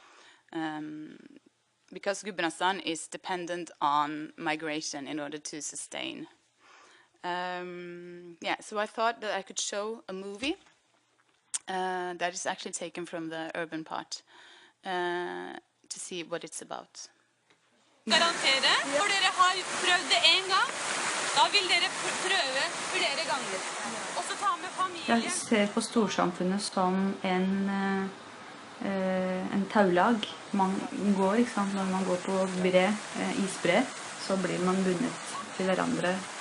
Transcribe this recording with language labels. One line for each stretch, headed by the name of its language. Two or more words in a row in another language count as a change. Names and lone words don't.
English: Because Gudbrandsdalen is dependent on migration in order to sustain. Yeah, so I thought that I could show a movie that is actually taken from the urban part to see what it's about.
Norwegian: Garantere, for dere har prøvd det en gang, da vil dere prøve flere ganger. Og så ta med familien. Jeg ser på storsamfunnet som en taulag. Man går, ikke sant? Når man går på isbre, så blir man bundet til hverandre.